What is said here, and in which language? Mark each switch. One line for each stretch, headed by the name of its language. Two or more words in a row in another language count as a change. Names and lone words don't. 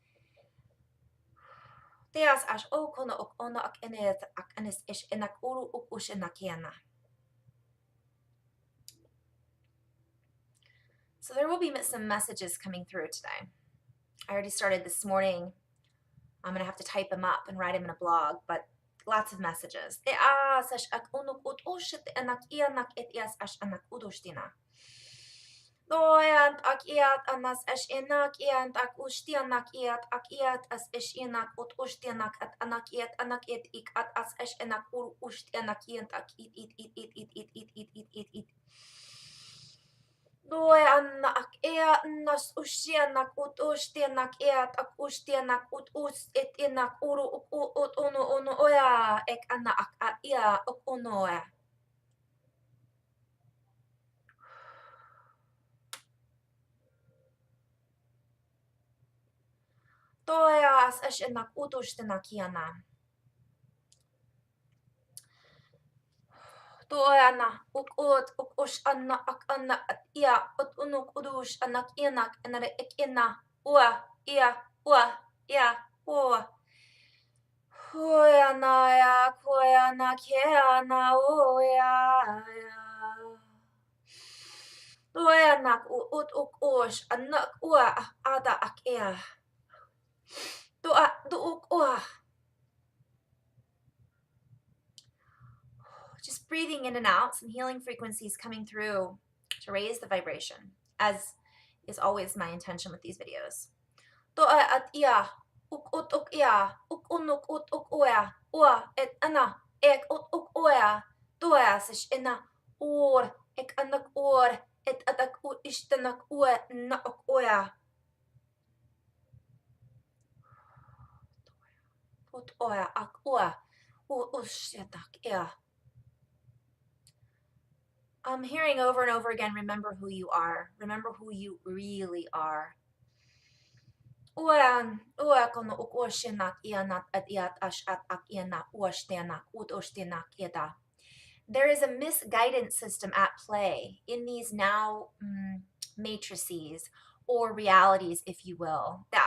English: So there will be some messages coming through today. I already started this morning. I'm going to have to type them up and write them in a blog, but lots of messages. Doyant ak iat anas esh inak iant ak ustianak iat ak iat as esh inak ut ustianak at anak it ik at as esh inak ur ustianak iant ak it. Doy anna ak iat nas ustianak ut ustianak iat ak ustianak ut us it inak uru ut ono oya ek anna ak ia ok onoa. Tojas esh inak utustianak iana. Toana uk ut uk ush anna ak anna at ia ut unuk udush anak inak anare ek ina ua ia ua. Hoyana ya koyana keana oya ya. Toyanak ut uk ush anak ua ada ak ia. Duuk ua. Just breathing in and out, some healing frequencies coming through to raise the vibration, as is always my intention with these videos. To'a at ia, uk ut uk ia, uk unuk ut uk oya, ua et ana, ek ut uk oya, to'a sish ina, or, ek anak or, et atak u ishtanak ua na uk oya. Ut oya ak ua, u ushyatak ia. I'm hearing over and over again, remember who you are. Remember who you really are. There is a misguidance system at play in these now matrices or realities, if you will.